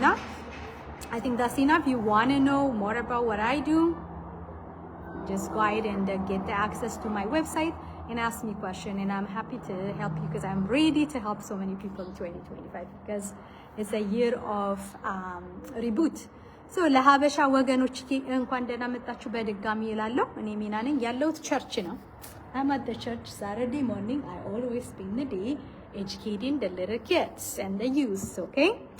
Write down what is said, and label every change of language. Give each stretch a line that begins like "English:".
English: Now, I think that's enough. You want to know more about what I do, just go ahead and get the access to my website and ask me question, and I'm happy to help you because I'm ready to help so many people in 2025 because it's a year of reboot.
Amharic: So ለሀበሻ ወገኖች እንኳን ደህና መጣችሁ በድጋሚ ይላለሁ። እኔ ሚና ነኝ ያለሁት ቸርች ነው።
English: I'm at the church Saturday morning. I always spend the day educating the little kids and the youth, okay?